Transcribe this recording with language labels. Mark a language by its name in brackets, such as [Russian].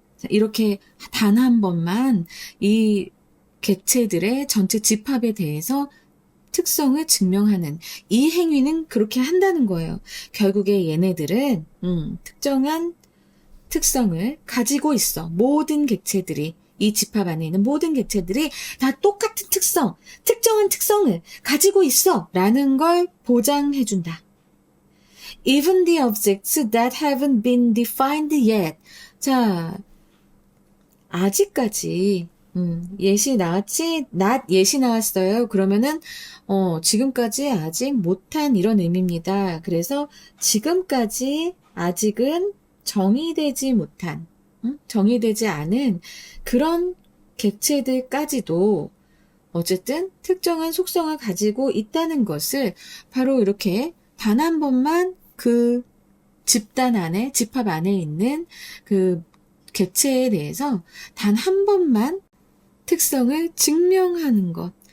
[Korean] 이렇게 단 한 번만 이 객체들의 전체 집합에 대해서 특성을 증명하는 이 행위는 그렇게 한다는 거예요. 결국에 얘네들은 특정한 특성을 가지고 있어. 모든 객체들이 이 집합 안에 있는 모든 객체들이 다 똑같은 특정한 특성을 가지고 있어 라는 걸 보장해준다. [English] Even the objects that haven't been defined yet. [Korean] 자, 아직까지 예시 나왔지? 예시 나왔어요. 그러면은 지금까지 아직 못한 이런 의미입니다. 그래서 지금까지 아직은 정의되지 못한, 정의되지 않은 그런 객체들까지도 어쨌든 특정한 속성을 가지고 있다는 것을 바로 이렇게 단 한 번만 그 집단 안에, 집합 안에 있는 그 객체에 대해서 단 한 번만 특성을 증명하는 것.